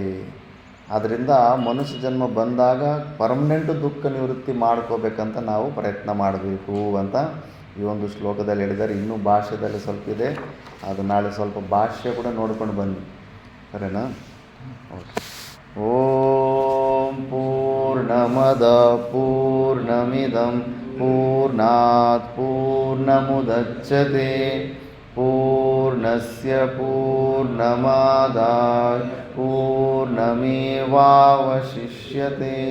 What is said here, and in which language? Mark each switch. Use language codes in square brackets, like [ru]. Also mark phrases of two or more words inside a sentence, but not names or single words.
[kn] ಆದ್ದರಿಂದ ಮನುಷ್ಯ ಜನ್ಮ ಬಂದಾಗ ಪರ್ಮನೆಂಟ್ ದುಃಖ ನಿವೃತ್ತಿ ಮಾಡ್ಕೋಬೇಕಂತ ನಾವು ಪ್ರಯತ್ನ ಮಾಡಬೇಕು ಅಂತ ಈ ಒಂದು ಶ್ಲೋಕದಲ್ಲಿ ಹೇಳಿದ್ದಾರೆ. ಇನ್ನೂ ಭಾಷ್ಯದಲ್ಲಿ ಸ್ವಲ್ಪ ಇದೆ, ಅದು ನಾಳೆ ಸ್ವಲ್ಪ ಭಾಷ್ಯ ಕೂಡ ನೋಡ್ಕೊಂಡು ಬನ್ನಿ, ಸರಿನಾ? ಓಕೆ. [sa] ಓಂ ಪೂರ್ಣಮದ ಪೂರ್ಣಮಿದಂ ಪೂರ್ಣಾತ್ ಪೂರ್ಣಮುದಚ್ಯತೆ ಪೂರ್ಣಸ್ಯ ಪೂರ್ಣಮಾದಾಯ ಪೂರ್ಣಮೇವಾವಶಿಷ್ಯತೆ.